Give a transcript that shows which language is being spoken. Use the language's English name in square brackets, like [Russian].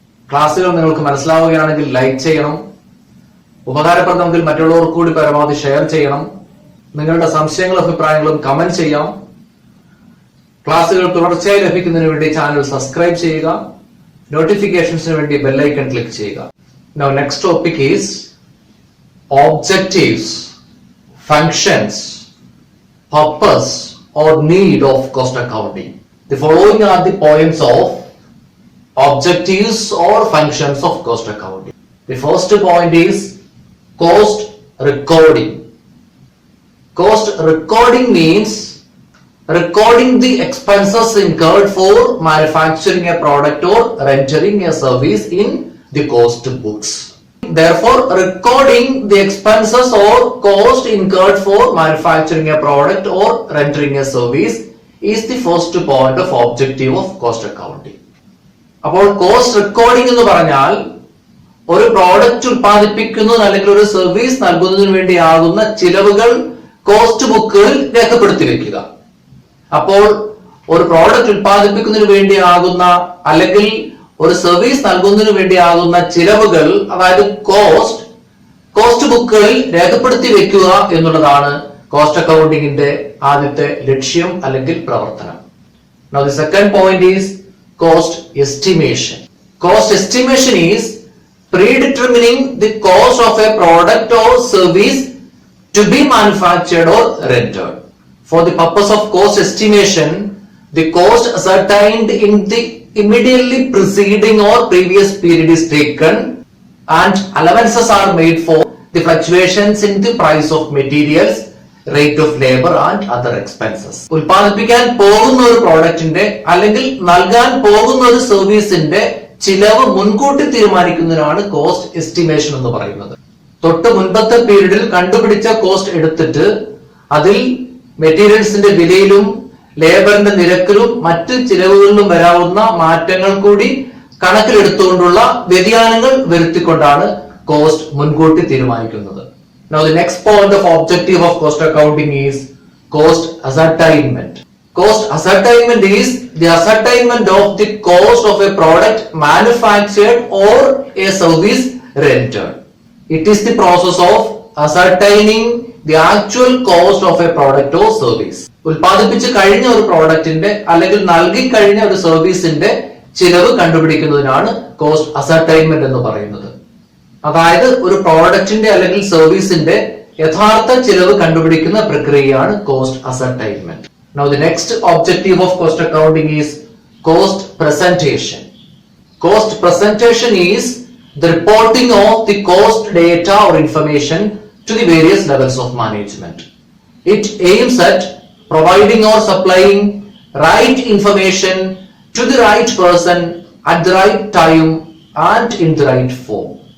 [Malayalam] ക്ലാസ്സുകൾ നിങ്ങൾക്ക് മനസ്സിലാവുകയാണെങ്കിൽ ലൈക്ക് ചെയ്യണം, ഉപകാരപ്രദമെങ്കിൽ മറ്റുള്ളവർക്ക് കൂടി പരമാവധി ഷെയർ ചെയ്യണം, നിങ്ങളുടെ സംശയങ്ങളും അഭിപ്രായങ്ങളും കമന്റ് ചെയ്യാം. ക്ലാസ്സുകൾ തുടർച്ചയായി ലഭിക്കുന്നതിന് വേണ്ടി ചാനൽ സബ്സ്ക്രൈബ് ചെയ്യുക, നോട്ടിഫിക്കേഷൻസിന് വേണ്ടി ബെൽ ഐക്കൺ ക്ലിക്ക് ചെയ്യുക. [English] Now next topic is objectives, functions, purpose or need of cost accounting. The following are the points of objectives or functions of cost accounting. The first point is cost recording. Cost recording means recording the expenses incurred for manufacturing a product or rendering a service in the cost books. Therefore, recording the expenses or cost incurred for manufacturing a product or rendering a service is the first point of objective of cost accounting. [Malayalam] അപ്പോൾ cost recording എന്ന് പറഞ്ഞാൽ ഒരു product ഉൽപ്പാദിപ്പിക്കുന്നതിന് അല്ലെങ്കിൽ ഒരു service നൽകുന്നതിന് വേണ്ടിയാകുന്ന ചിലവുകൾ cost ബുക്കിൽ രേഖപ്പെടുത്തി വെക്കുക. അപ്പോൾ ഒരു പ്രോഡക്റ്റ് ഉൽപ്പാദിപ്പിക്കുന്നതിന് വേണ്ടിയാകുന്ന അല്ലെങ്കിൽ ഒരു സർവീസ് നൽകുന്നതിന് വേണ്ടിയാകുന്ന ചിലവുകൾ, അതായത് കോസ്റ്റ് ബുക്കുകളിൽ രേഖപ്പെടുത്തി വെക്കുക എന്നുള്ളതാണ് കോസ്റ്റ് അക്കൗണ്ടിങ്ങിന്റെ ആദ്യത്തെ ലക്ഷ്യം അല്ലെങ്കിൽ പ്രവർത്തനം. [English] Now the second point is cost estimation. Cost estimation is predetermining the cost of a product or service to be manufactured or rendered. For the purpose of cost estimation, the cost ascertained in the immediately preceding or previous period is taken and allowances are made for the fluctuations in the price of materials, rate of labor and other expenses. [Malayalam] ഉൽപ്പാദിപ്പിക്കാൻ പോകുന്ന ഒരു പ്രോഡക്റ്റിന്റെ അല്ലെങ്കിൽ നൽകാൻ പോകുന്ന ഒരു സർവീസിന്റെ ചിലവ് മുൻകൂട്ടി തീരുമാനിക്കുന്നതിനാണ് cost estimation എന്ന് പറയുന്നത്. തൊട്ട് മുൻപത്തെ പീരീഡിൽ കണ്ടുപിടിച്ച കോസ്റ്റ് എടുത്തിട്ട് അതിൽ മെറ്റീരിയൽസിന്റെ വിലയിലും ലേബറിന്റെ നിരക്കിലും മറ്റ് ചിലവുകളിലും വരാവുന്ന മാറ്റങ്ങൾ കൂടി കണക്കിലെടുത്തുകൊണ്ടുള്ള വ്യതിയാനങ്ങൾ വരുത്തിക്കൊണ്ടാണ് കോസ്റ്റ് മുൻകൂട്ടി തീരുമാനിക്കുന്നത്. [English] Now the next point of objective of cost accounting is cost ascertainment. Cost ascertainment is the ascertainment of the cost of a product manufactured or a service rendered. It is the process of ascertaining the actual cost of a product or service. [Malayalam] ഉൽപ്പാദിപ്പിച്ച് കഴിഞ്ഞ ഒരു പ്രോഡക്റ്റിന്റെ അല്ലെങ്കിൽ നൽകി കഴിഞ്ഞ ഒരു സർവീസിന്റെ ചിലവ് കണ്ടുപിടിക്കുന്നതിനാണ് cost ascertainment എന്ന് പറയുന്നത്. അതായത് ഒരു പ്രോഡക്റ്റിന്റെ അല്ലെങ്കിൽ സർവീസിന്റെ യഥാർത്ഥ ചിലവ് കണ്ടുപിടിക്കുന്ന പ്രക്രിയയാണ് cost ascertainment. [English] Now the next objective of cost accounting is cost presentation. Cost presentation is the reporting of the cost data or information to the various levels of management. It aims at providing or supplying right information to the right person at the right time and in the right form.